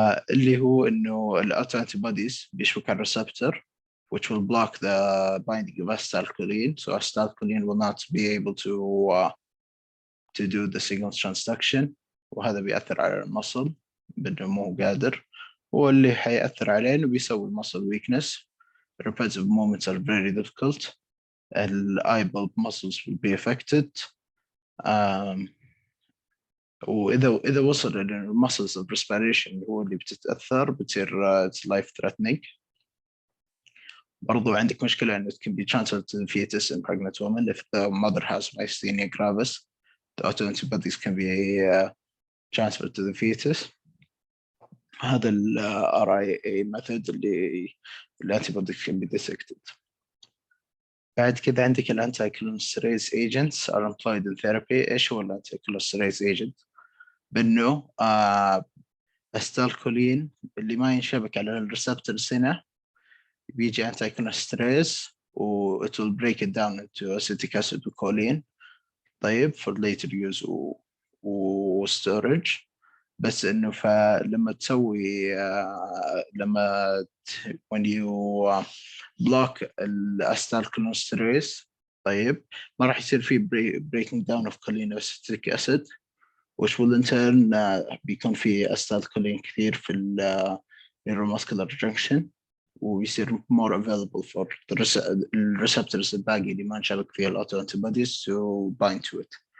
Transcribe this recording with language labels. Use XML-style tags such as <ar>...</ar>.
<ar>اللي هو إنه الautoantibodies بيشبك على الريسبتور</ar> <en>which will block the binding of acetylcholine, so acetylcholine will not be able to do the signal transduction،</en> <ar>وهذا بيأثر على المصل بأنه مو قادر، واللي حيأثر عليه إنه بيسوي muscle weakness.</ar> <en>Repetitive movements are very difficult. eye bulb muscles will be affected.</en> <ar>وإذا وصل إلى muscles of respiration هو اللي بتتأثر، بتصير</ar> <en>it's life threatening.</en> <ar>برضو عندك مشكلة إنه</ar> <en>it can be transferred to the fetus in pregnant women if the mother has Myasthenia gravis. The autoantibodies can be transferred to the fetus.</en> <ar>هذا ال RIA method اللي الantibodies</ar> <en>can be dissected.</en> <ar>بعد كذا عندك</ar> <en>الانتي-cholinesterase agents are employed in therapy.</en> <ar>إيش هو الانتي-cholinesterase agent؟ بأنه استالكولين اللي ما ينشبك على الريسبتورز هنا بيجي anti-cholinesterase و</ar> <en>it will break it down into acetic acid</en> <ar>وكولين.</ar> <en>طيب for later use و storage.</en> <ar>بس انه فلما تسوي لما</ar> <en>when you block</en> <ar>الacetylcholinesterase طيب ما راح يصير في</ar> <en>breaking down of cholineacetic acid which will in turn</en> <ar>بيكون في acetylcholine كثير في neuromuscular junction ويصير</ar> <en>more available for the receptors</en> <ar>الباقي اللي ما نشبك فيها الأوتو antibodies</ar> <en>to bind to it.</en>